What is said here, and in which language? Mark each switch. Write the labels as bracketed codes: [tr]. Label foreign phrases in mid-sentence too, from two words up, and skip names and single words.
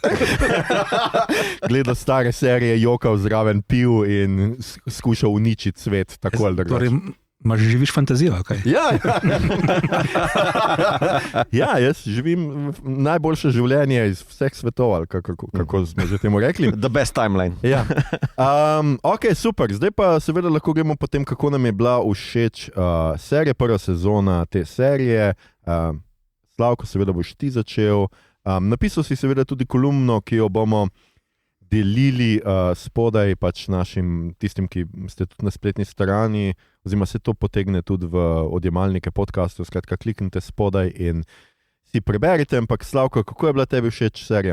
[sl] Gledal stare serije, jokal zraven, pil in skušal uničiti svet, tako ali drugače. Živiš fantazijo, kaj? Ja, jaz živim najboljše življenje iz vseh svetov, ali kako smo že temu rekli. [en] The best timeline. [sl] Ja. Ok, super. Zdaj pa seveda lahko gremo potem, kako nam je bila všeč serija, prva sezona te serije. Slavko, seveda boš ti začel. Napisal si seveda tudi kolumno, ki jo bomo delili spodaj pač našim tistim, ki ste tudi na spletni strani, oziroma se to potegne tudi v odjemalnike podcastov, skratka kliknite spodaj in si preberite, ampak Slavko, kako je bila tebi všeč serija?